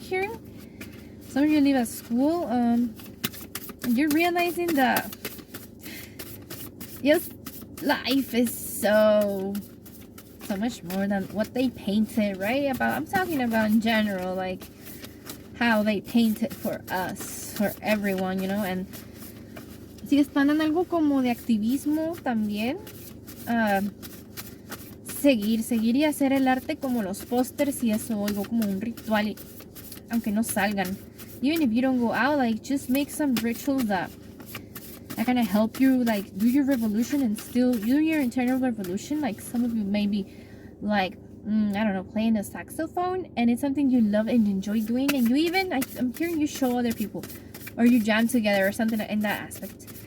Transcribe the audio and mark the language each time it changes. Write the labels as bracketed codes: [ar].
[en] I'm hearing some of you leave at school, and you're realizing that yes, life is so much more than what they painted, right? About, I'm talking about in general, like how they paint it for us, for everyone, you know. [es] And si están en algo como de activismo también, seguir y hacer el arte como los pósters y eso, algo como un ritual aunque no salgan. [en] Even if you don't go out, like, just make some rituals that are gonna help you, like, do your revolution and still do your internal revolution. Like, some of you maybe, like, I don't know, playing the saxophone, and it's something you love and enjoy doing, and you even, I'm hearing you show other people, or you jam together or something in that aspect.